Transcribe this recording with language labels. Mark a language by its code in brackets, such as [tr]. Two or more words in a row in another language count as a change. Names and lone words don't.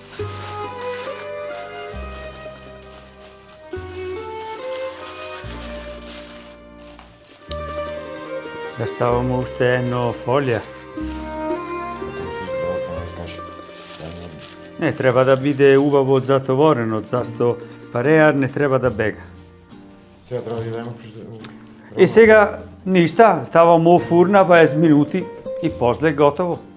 [mk] Да ставаме уште едно фолија. Не, треба да биде убаво затворено, зашто пареа не треба да бега. [bg] Сега трябва да ги дадем [mk] И сега ништо, ставаме у фурна 20 минути и после готово.